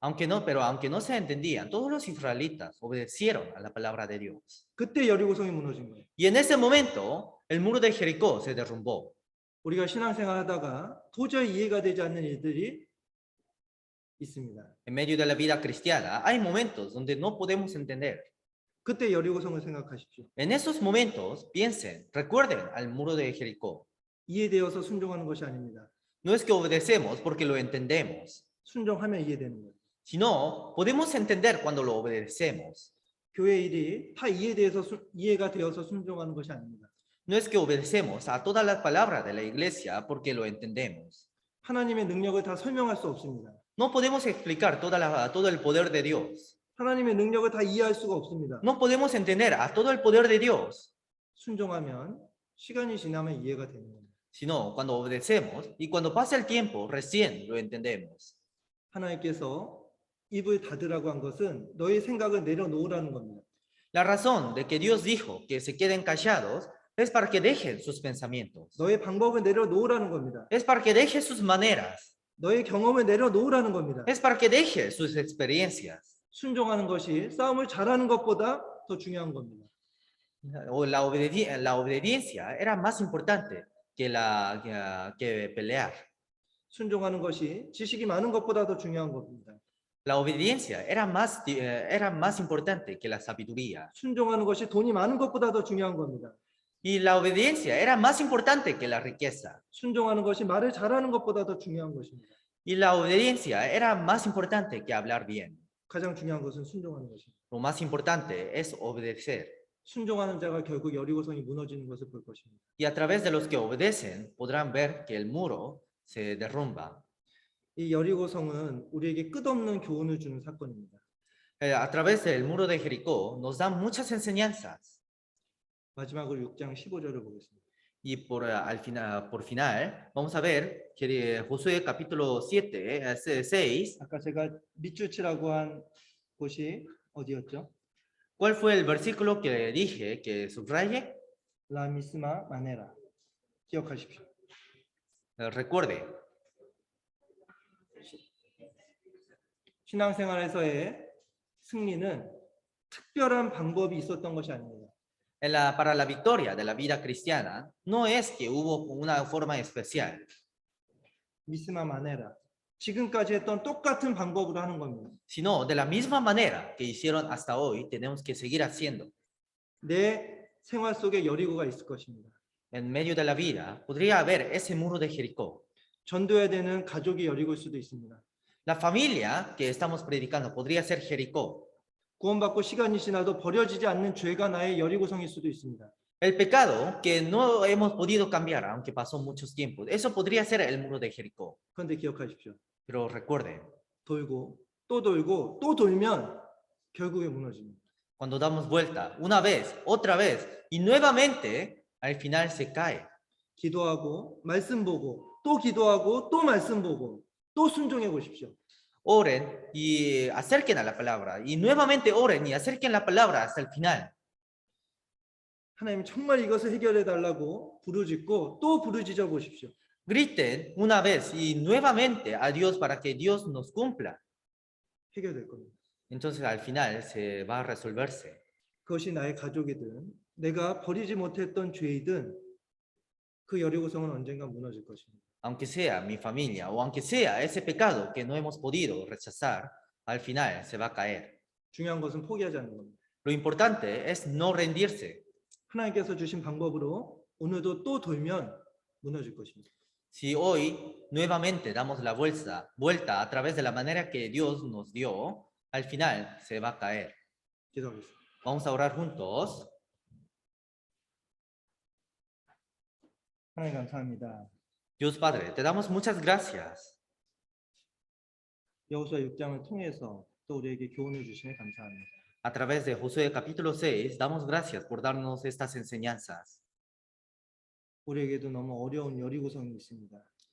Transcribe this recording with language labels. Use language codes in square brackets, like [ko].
[es] Aunque no se entendían, todos los israelitas obedecieron a la palabra de Dios. [ko] 그때 여리고성이 무너진 거예요. [es] Y en ese momento, el muro de Jericó se derrumbó. [ko] 우리가 신앙생활 하다가 도저히 이해가 되지 않는 일들이 있습니다. [es] En medio de la vida cristiana, hay momentos donde no podemos entender. [ko] 그때 여리고성을 생각하십시오. [es] En esos momentos, recuerden al muro de Jericó. [ko] 이해되어서 순종하는 것이 아닙니다. [es] No es que obedecemos porque lo entendemos, [ko] 순종하면 이해되는 거예요. [es] sino podemos entender cuando lo obedecemos. [ko] 교회 일이 다 이해가 되어서 순종하는 것이 아닙니다. [es] No es que obedecemos a todas las palabras de la iglesia porque lo entendemos. [ko] 하나님의 능력을 다 설명할 수 없습니다. [es] No podemos explicar todo el poder de Dios. [ko] 하나님의 능력을 다 이해할 수가 없습니다. [es] No podemos entender a todo el poder de Dios, [ko] 순종하면 시간이 지나면 이해가 되는 겁니다. [es] sino cuando obedecemos y cuando pasa el tiempo recién lo entendemos. [ko] 하나님께서 입을 닫으라고 한 것은 너의 생각을 내려놓으라는 겁니다. [es] La razón de que Dios dijo que se queden callados es para que dejen sus pensamientos, [ko] 너의 방법을 내려놓으라는 겁니다. [es] es para que dejen sus maneras, [ko] 너의 경험을 내려놓으라는 겁니다. [es] es para que dejen sus experiencias. [ko] 순종하는 것이 싸움을 잘하는 것보다 더 중요한 겁니다. [es] La obediencia era más importante que pelear. [ko] 순종하는 것이 지식이 많은 것보다 더 중요한 겁니다. [es] La obediencia era más importante que la sabiduría. [ko] 순종하는 것이 돈이 많은 것보다 더 중요한 겁니다. [es] Y la obediencia era más importante que la riqueza. [ko] 순종하는 것이 말을 잘하는 것보다 더 중요한 것입니다. [es] Y la obediencia era más importante que hablar bien. [ko] 가장 중요한 것은 순종하는 것입니다. [es] Lo más importante es obedecer. [ko] 순종하는 자가 결국 여리고성이 무너지는 것을 볼 것입니다. [es] Y a través de los que obedecen podrán ver que el muro se derrumba. [ko] 이 여리고성은 우리에게 끝없는 교훈을 주는 사건입니다. [es] A través del muro de Jericó nos dan muchas enseñanzas. [ko] 마지막으로 6장 15절을 보겠습니다. [es] Y por final, vamos a ver que Josué capítulo 6. [ko] 아까 제가 밑줄 치라고 한 곳이 어디였죠? [es] ¿Cuál fue el versículo que dije que subraye? 라 미스마 마네라. [ko] 기억하십시오. [es] Recuerde, [ko] 신앙생활에서의 승리는 특별한 방법이 있었던 것이 아닙니다. [es] para la victoria de la vida cristiana, no es que hubo una forma especial, 미스마 마네라. [ko] 지금까지 했던 똑같은 방법으로 하는 겁니다. [es] sino de la misma manera que hicieron hasta hoy, tenemos que seguir haciendo. [ko] 내 생활 속에 여리고가 있을 것입니다. [es] En medio de la vida, podría haber ese muro de Jericó. [ko] 전도해야 되는 가족이 여리고일 수도 있습니다. [es] La familia que estamos predicando podría ser Jericó. [ko] 구원받고 시간이 지나도 버려지지 않는 죄가 나의 여리고성일 수도 있습니다. [es] El pecado que no hemos podido cambiar, aunque pasó muchos tiempos, eso podría ser el muro de Jericó. [ko] 그런데 기억하십시오. [es] Pero recuerden, [ko] 돌고 또 돌면 결국에 무너집니다. [es] cuando damos vuelta una vez, otra vez y nuevamente, al final se cae. [ko] 기도하고 말씀 보고 또 기도하고 또 말씀 보고 또 순종해 보십시오. [es] Oren y acerquen a la palabra. Y nuevamente oren y acerquen la palabra hasta el final. [ko] 하나님 정말 이것을 해결해 달라고 부르짖고 또 부르짖어 보십시오. [es] Griten una vez y nuevamente a Dios para que Dios nos cumpla. [ko] 해결될 겁니다. [es] Entonces al final se va a resolverse. [ko] 그것이 나의 가족이든 내가 버리지 못했던 죄이든 그 여리고성은 언젠가 무너질 것입니다. [es] Aunque sea mi familia o aunque sea ese pecado que no hemos podido rechazar, al final se va a caer. [ko] 중요한 것은 포기하지 않는 겁니다. [es] Lo importante es no rendirse. [ko] 하나님께서 주신 방법으로 오늘도 또 돌면 무너질 것입니다. [es] Si hoy nuevamente damos la vuelta a través de la manera que Dios nos dio, al final se va a caer. [ko] 기도하겠습니다. [es] Vamos a orar juntos. [ko] 하나님 감사합니다. [es] Dios Padre, te damos muchas gracias. [ko] 여호수아 6장을 통해서 또 우리에게 교훈을 주시니 감사합니다. [es] A través de Josué capítulo 6, damos gracias por darnos estas enseñanzas. [ko] 우리에게도 너무 어려운 여리고성이 있습니다.